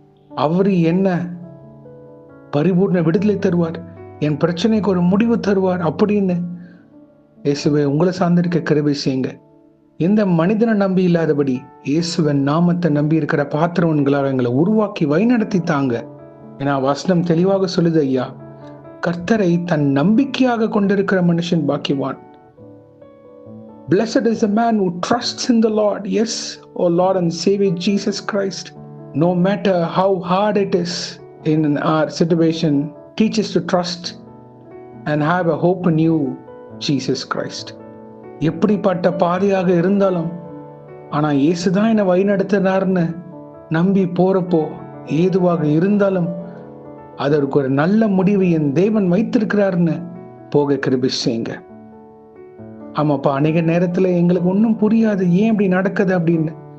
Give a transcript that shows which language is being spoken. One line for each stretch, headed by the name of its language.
Tamil: அவரு என்ன பரிபூர்ண விடுதலை தருவார், என் பிரச்சனைக்கு ஒரு முடிவு தருவார் அப்படின்னு இயேசுவை உங்களை சார்ந்திருக்க கிருபை செய்யுங்க. எந்த மனிதனை நம்பி இல்லாதபடி இயேசுவன் நாமத்தை நம்பி இருக்கிற பாத்திரவன்களாக எங்களை உருவாக்கி வழிநடத்தி தாங்க. ஏன்னா வசனம் தெளிவாக சொல்லுது ஐயா, கர்த்தரை தன் நம்பிக்கையாக கொண்டிருக்கிற மனுஷன் பாக்கியவான்.
English: Blessed is the man who trusts in the Lord. Yes, O Lord and Savior Jesus Christ. No matter how hard it is in our situation, teach us to trust and have a hope in you, Jesus Christ.
Tamil: எப்படிப்பட்ட பாதையாக இருந்தாலும் ஆனா இயேசுதான் என்னை வழிநடத்தினார்னு நம்பி போறப்போ, ஏதுவாக இருந்தாலும் அதற்கு ஒரு நல்ல முடிவு என் தேவன் வைத்திருக்கிறார்னு போக கிருபை செய்யுங்க. ஆமாப்பா, அநேக நேரத்துல எங்களுக்கு ஒன்றும் புரியாது ஏன் இப்படி நடக்குது அப்படின்னு.